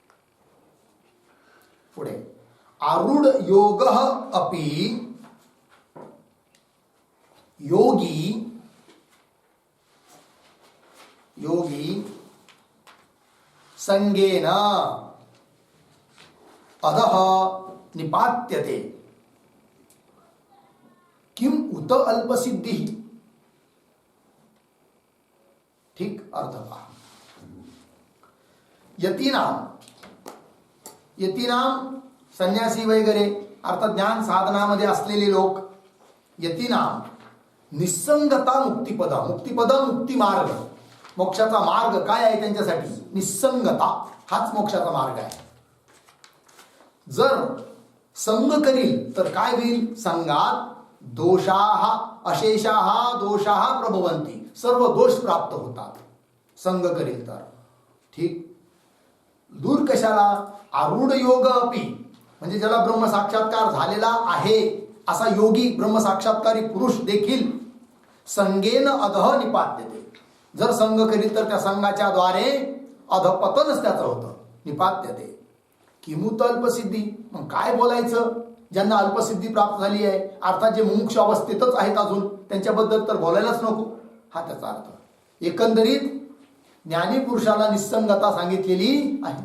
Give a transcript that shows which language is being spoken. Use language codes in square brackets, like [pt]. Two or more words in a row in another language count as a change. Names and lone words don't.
[sa] पुढे आरूढ योगः अपि योगी संगेन अधः निपात्यते किम उत अल्पसिद्धि. [mr] ठीक अर्थ पहा. यतीनाम संन्यासी वगैरे अर्थात ज्ञान साधनामध्ये असलेले लोक. [sa] यतीनाम निसंगता मुक्तिपदा. [mr] मुक्तिपदा मुक्ती मार्ग. मोक्षाचा मार्ग काय आहे त्यांच्यासाठी? निसंगता हाच मोक्षाचा मार्ग आहे. जर संग करील तर काय होईल? [sa] संगात दोषाः अशेषाः दोषाः प्रभवन्ति. [mr] सर्व दोष प्राप्त होतात संग करील तर. ठीक. दूर कशाला? [sa] आरूढ योग अपि [mr] म्हणजे ज्याला ब्रह्मसाक्षात्कार झालेला आहे असा योगी ब्रह्मसाक्षात्कारी पुरुष देखील [sa] संगेन अधः निपात्यते. [mr] जर संग करील तर त्या संघाच्या द्वारे अधपतनच त्याचं होतं. [sa] निपात्यते. किमुत अल्पसिद्धी. [mr] मग काय बोलायचं ज्यांना अल्पसिद्धी प्राप्त झाली आहे, अर्थात जे मुमुक्ष अवस्थेतच आहेत अजून, त्यांच्याबद्दल तर बोलायलाच नको. हा त्याचा अर्थ. एकंदरीत ज्ञानी पुरुषाला निसंगता सांगितलेली आहे.